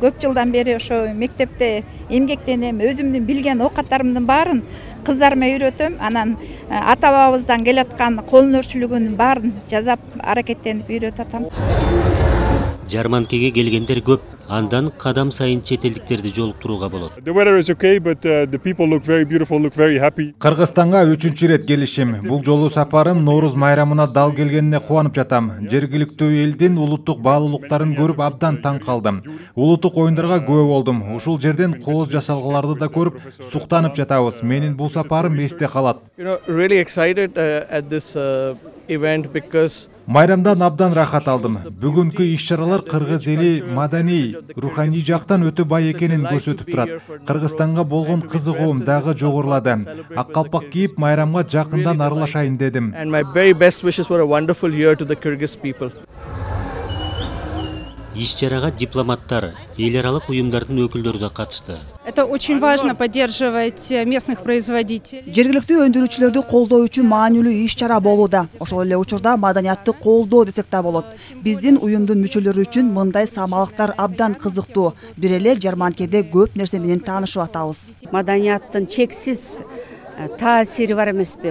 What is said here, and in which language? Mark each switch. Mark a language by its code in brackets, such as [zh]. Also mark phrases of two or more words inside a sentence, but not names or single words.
[ky] Көп жылдан бери ошо мектепте эмгектенем, өзүмдүн билген оокаттарымдын баарын кыздарыма үйрөтөм. Анан ата бабабыздан келаткан кол өнөрчүлүгүнүн баарын жасап, аракеттенип үйрөтүп атам. Жарманкеге келгендер көп, андан кадам сайын чет элдиктерди жолуктурууга болот. [en] The weather is okay, but the people look very beautiful, look very happy. [ky] Кыргызстанга 3-чү рет келишим. Бул жолу сапарым Ноорuz майрамына дал келгенине кубанып жатам. Жергиликтүү элдин улуттук баалуулуктарын көрүп абдан таң калдым. Улуттук оюндарга күбө болдум. Ушул жерден кооз жасалгаларды да көрүп, суктанып жатабыз. Менин бул сапарым эсте калат. [en] Really excited at this event because [ky] Майрамдан абдан рахат алдым. Бүгүнкү иш-чаралар кыргыз эли маданий, руханий жактан өтө бай экенин көрсөтүп турат. Кыргызстанга болгон кызыгуум дагы жогорулады. Ак калпак кийип майрамга жакындан аралашайын дедим. [en] And my very best wishes for a wonderful year to the Kyrgyz people. [ky] Иш-чарага дипломаттар, эл аралык уюмдардын өкүлдөрү да катышты. [ru] Это очень важно поддерживать местных производителей. [ky] Жергиликтүү өндүрүүчүлөрдү колдоо үчүн маанилүү иш-чара болууда. Ошол эле учурда маданиятты колдоо десек да болот. Биздин уюмдун мүчөлөрү үчүн мындай самалыктар абдан кызыктуу. Бир эле жарманкеде көп нерсе менен таанышып атабыз. Маданияттын чексиз таасири бар эмеспи?